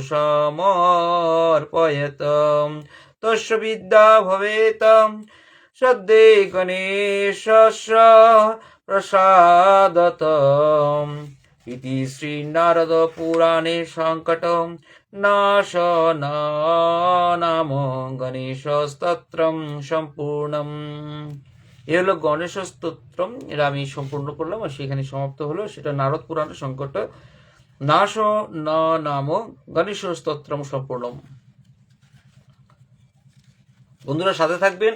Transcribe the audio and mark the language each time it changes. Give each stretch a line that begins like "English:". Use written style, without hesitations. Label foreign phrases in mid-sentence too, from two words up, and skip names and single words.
Sanskrit: समर्पयत तस्य विद्या भवेत् सद्ये गणेशस्य प्रसादतम् इति श्री नारद पुराणे संकट नाम गणेश स्तोत्रम সম্পূর্ণম।
Bangla: এ হলো গণেশ স্তোত্রম, এটা আমি সম্পূর্ণ করলাম আর সেখানে সমাপ্ত হলো। সেটা নারদ পুরাণের সংকট নাম গণেশ স্তোত্রম সম্পূর্ণম। বন্ধুরা সাথে থাকবেন।